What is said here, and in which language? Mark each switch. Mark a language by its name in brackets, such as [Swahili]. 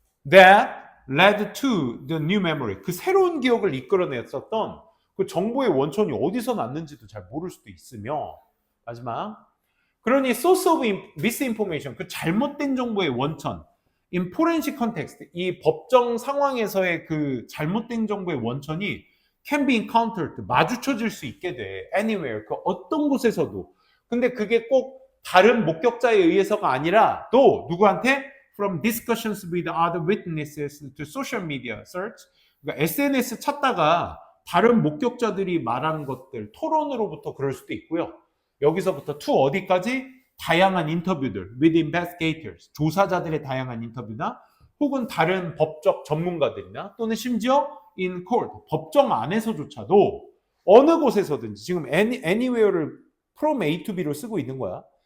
[English] That led to the new memory, [Korean] 그 새로운 기억을 이끌어냈었던 그 정보의 원천이 어디서 났는지도 잘 모를 수도 있으며, 마지막, 그러니 [English] source of misinformation, [Korean] 그 잘못된 정보의 원천, [English] in forensic context, [Korean] 이 법정 상황에서의 그 잘못된 정보의 원천이 [English] can be encountered, [Korean] 마주쳐질 수 있게 돼. [English] anywhere, [Korean] 그 어떤 곳에서도. 근데 그게 꼭 다른 목격자에 의해서가 아니라 또 누구한테? [English] From discussions with other witnesses to social media search. [Korean] 그러니까 SNS 찾다가 다른 목격자들이 말한 것들, 토론으로부터 그럴 수도 있고요. 여기서부터 to 어디까지? 다양한 인터뷰들, [English] with investigators, [Korean] 조사자들의 다양한 인터뷰나 혹은 다른 법적 전문가들이나 또는 심지어 [English] in court, [Korean] 법정 안에서조차도 어느 곳에서든지 지금 anywhere를 [English] from A to B [Korean] 로 쓰고 있는 거야.